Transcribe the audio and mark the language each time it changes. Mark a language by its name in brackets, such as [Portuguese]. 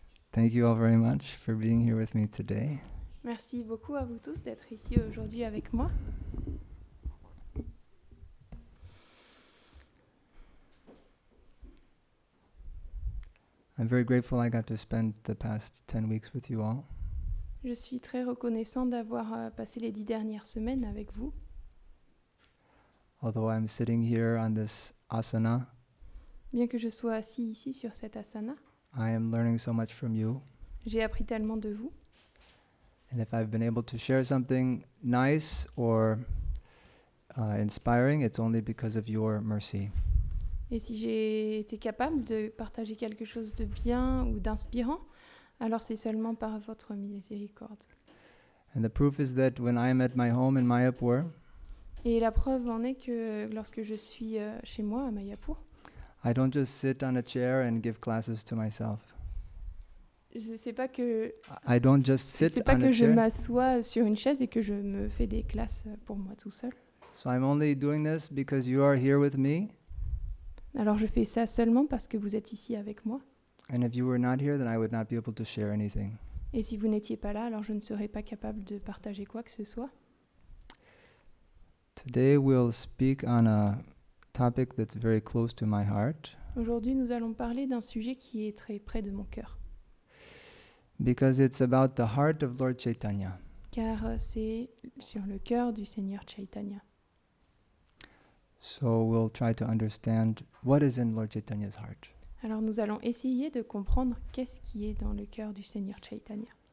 [English] Thank you all very much for being here with me today. [French] Merci beaucoup à vous tous d'être ici aujourd'hui avec moi. [English] I'm very grateful I got to spend the past 10 weeks with you all. [French] Je suis très reconnaissant d'avoir passé les 10 dernières semaines avec vous. [English] Although I'm sitting here on this asana, [French] Bien que je sois assis ici sur cet asana, [English] I am learning so much from you. [French] j'ai appris tellement de vous. [English] And if I've been able to share something nice or inspiring, it's only because of your mercy. [French] Et si j'ai été capable de partager quelque chose de bien ou d'inspirant, alors c'est seulement par votre miséricorde. [English] And the proof is that when I am at my home in Mayapur, [French] Et la preuve en est que lorsque je suis chez moi à Mayapur, [English] I don't just sit on a chair and give classes to myself. [French] c'est pas que [English] I don't just sit [French] c'est pas [English] on [French] que [English] a [French] je [English] chair. [French] m'assois sur une chaise et que je me fais des classes pour moi tout seul. [English] So I'm only doing this because you are here with me. [French] Alors je fais ça seulement parce que vous êtes ici avec moi. [English] And if you were not here, then I would not be able to share anything. [French] Et si vous n'étiez pas là, alors je ne serais pas capable de partager quoi que ce soit. [English] Today we'll speak on a topic that's very close to my heart [French] Aujourd'hui, nous allons parler d'un sujet qui est très près de mon cœur, [English] because it's about the heart of Lord Chaitanya. [French] car c'est sur le cœur du Seigneur Chaitanya. [English] So we'll try to understand what is in Lord Chaitanya's heart. [French] Alors nous allons essayer de comprendre qu'est-ce qui est dans le cœur du Seigneur Chaitanya.